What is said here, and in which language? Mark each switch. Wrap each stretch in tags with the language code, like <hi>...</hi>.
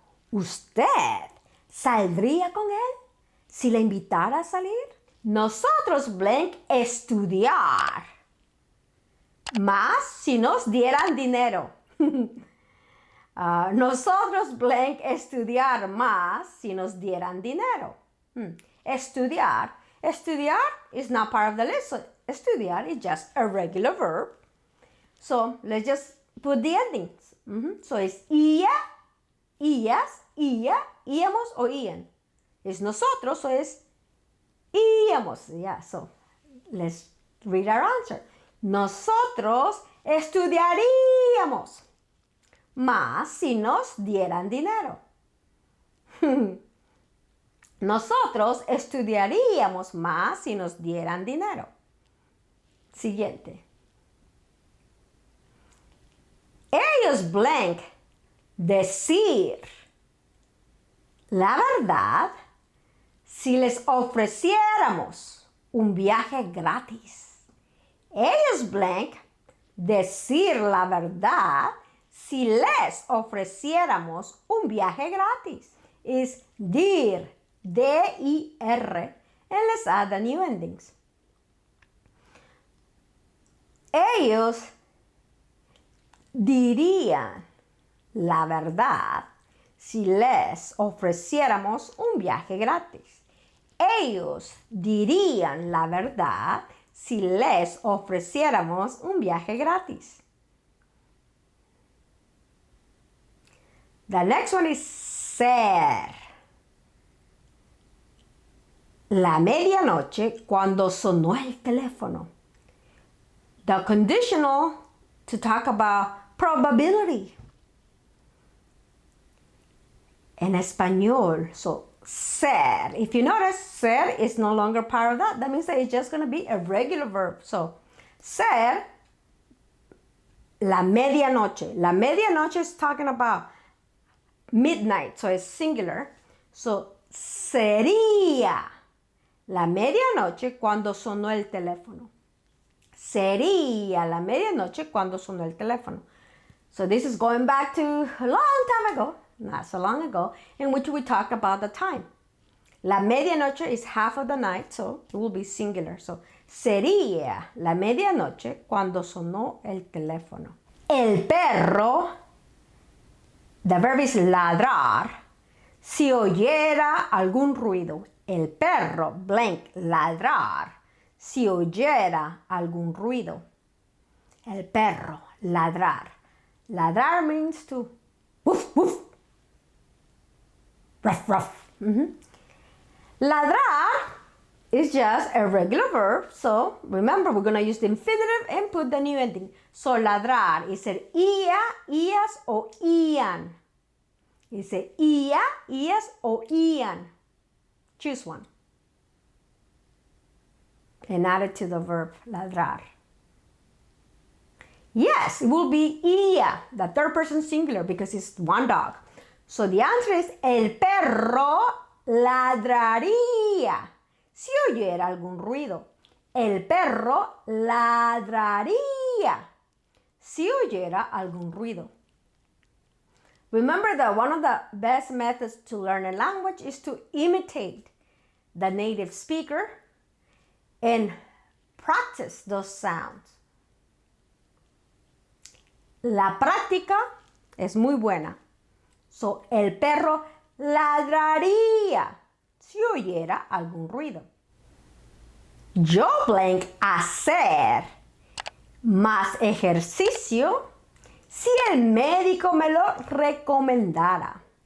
<es>¿Usted saldría con él si la invitara a salir? Nosotros blank estudiar más si nos dieran dinero. Nosotros blank estudiar más si nos dieran dinero. Estudiar.</es> <en>Estudiar is not part of the list. So estudiar is just a regular verb. So let's just put the endings. So it's ia, ias, ia, íamos o ían. It's nosotros, so it's íamos. Yeah, so let's read our answer.</en> <es>Nosotros estudiaríamos más si nos dieran dinero. Nosotros estudiaríamos más si nos dieran dinero. Siguiente. Ellos blank decir la verdad si les ofreciéramos un viaje gratis. Ellos blank decir la verdad si les ofreciéramos un viaje gratis. Es dir</es> <en>D-I-R, and let's add the new endings.</en> <es>Ellos dirían la verdad si les ofreciéramos un viaje gratis. Ellos dirían la verdad si les ofreciéramos un viaje gratis.</es> <en>The next one is ser.</en> <es>La medianoche cuando sonó el teléfono.</es> <en>The conditional to talk about probability.</en> <es>En español,</es> <en>so ser. If you notice, ser is no longer part of that. That means that it's just going to be a regular verb.</en> <es>So, ser, la medianoche.</es> <en>La medianoche is talking about midnight, so it's singular.</en> <es>So, sería la medianoche cuando sonó el teléfono. Sería la medianoche cuando sonó el teléfono.</es> <en>So this is going back to a long time ago, not so long ago, in which we talked about the time. La medianoche is half of the night, so it will be singular.</en> <es>So, sería la medianoche cuando sonó el teléfono. El perro,</es> <en>the verb is</en> <es>ladrar, si oyera algún ruido. El perro, blank, ladrar, si oyera algún ruido. El perro, ladrar.</es> <en>Ladrar means to woof, woof. Ruff, ruff. Ladrar is just a regular verb. So remember, we're going to use the infinitive and put the new ending. So ladrar is el ia, ias o ian. Is el ia, ias o ian. Choose one. And add it to the verb ladrar. Yes, it will be ia, the third person singular, because it's one dog. So the answer is el perro ladraría si oyera algún ruido. El perro ladraría si oyera algún ruido. Remember that one of the best methods to learn a language is to imitate the native speaker and practice those sounds.</en> <es>La práctica es muy buena. So, el perro ladraría si oyera algún ruido. Yo blank hacer más ejercicio si el médico me lo recomendara.</es>